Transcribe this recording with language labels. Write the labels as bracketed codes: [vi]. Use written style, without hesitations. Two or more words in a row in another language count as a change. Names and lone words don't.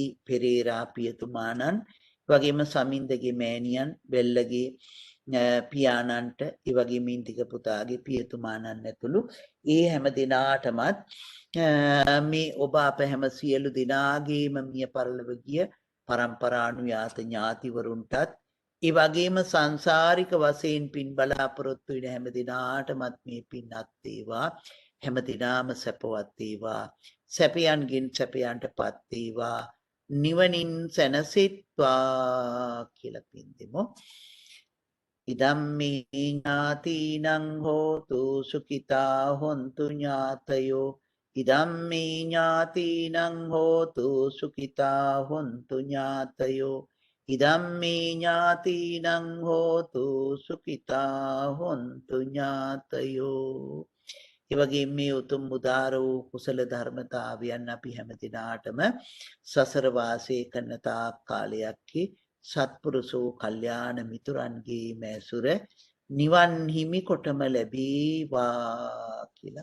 [si] පෙරේරා පියතුමාණන් ඒ වගේම සමින්දගේ මෑණියන් වෙල්ලගේ පියාණන්ට ඒ වගේම ඉන්දික පුතාගේ පියතුමාණන් ඇතුළු ඒ හැම දිනාටමත් මේ ඔබ අප හැම සියලු දිනාගේම මිය පරලොව ගිය පරම්පරානුයාත ඥාතිවරුන්ටත් ඒ වගේම සංසාරික වශයෙන් පින් බලාපොරොත්තු වෙන හැම දිනාටමත් මේ පින් අත් වේවා. හැම දිනාම සැපවත් වේවා. සැපයන්ගෙන් සැපයන්ටපත් වේවා. නිවනින් සැනසෙත්වා කියලා පින් දෙමු. [pi] ඉදම්මේ ඥාතිනං හෝතු සුඛිතා හොන්තු ඥාතයෝ. ඉදම්මේ ඥාතිනං හෝතු සුඛිතා හොන්තු ඥාතයෝ. ඉදම්මේ ඥාතිනං හෝතු සුඛිතා හොන්තු ඥාතයෝ. [si] ඒ වගේම මේ උතුම් උදාර වූ කුසල ධර්මතාවයන් අපි හැම දිනාටම සසර වාසය කරන තාක් කාලයක් සත්පුරුෂෝ කල්යාණ මිතුරන්ගේ මැසුර නිවන් හිමි කොටම ලැබේවා කියලා.